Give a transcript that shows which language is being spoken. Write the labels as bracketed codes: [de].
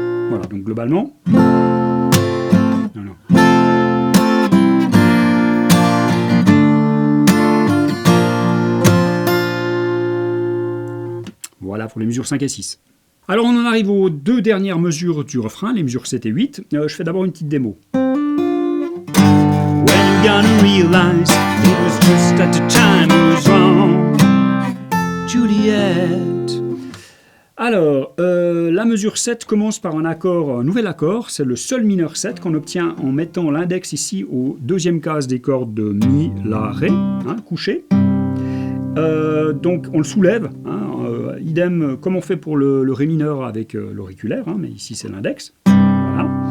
[fr] Voilà, donc globalement. Non. Voilà pour les mesures 5 et 6. Alors on en arrive aux deux dernières mesures du refrain, les mesures 7 et 8. Je fais d'abord une petite démo. [en] When you gonna realize it was just at the time it was wrong, Juliet. [fr] Alors, la mesure 7 commence par un nouvel accord, c'est le Sol mineur 7 qu'on obtient en mettant l'index ici aux deuxième case des cordes de Mi, La, Ré, hein, couché. Donc on le soulève, hein, idem comme on fait pour le Ré mineur avec l'auriculaire, hein, mais ici c'est l'index. Voilà.